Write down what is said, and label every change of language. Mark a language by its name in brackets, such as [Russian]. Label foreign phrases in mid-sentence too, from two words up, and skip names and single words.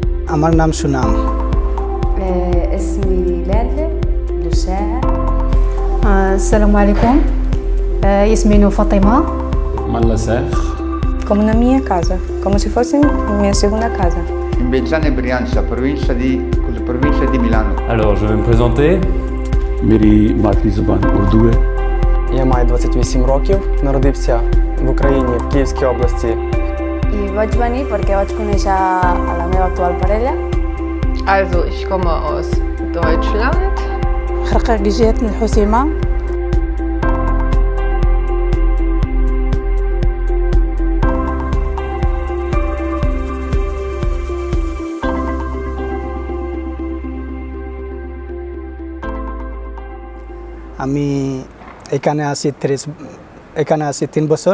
[Bangla] আমার নাম সুনাম। [Arabic] اسمي لالة لشاعر. السلام عليكم. اسمي فاطمة. Malla Sheikh. [Portuguese] Como na minha casa, como se fosse minha segunda casa. [Italian] In Bezzano e Brianza, provincia di Milano. [French] Alors, je vais me présenter. [Urdu] میری مادری زبان اردو. [Ukrainian] Я маю 28 років, народився в Україні, в Київській області. [Catalan] I vaig venir perquè vaig conèixer a la meva actual parella. [German] Also, ich komme aus Deutschland. [Arabic] خرقة جيت من الحسيمة. [Bangla] আমি এখানে আছি 3 বছর।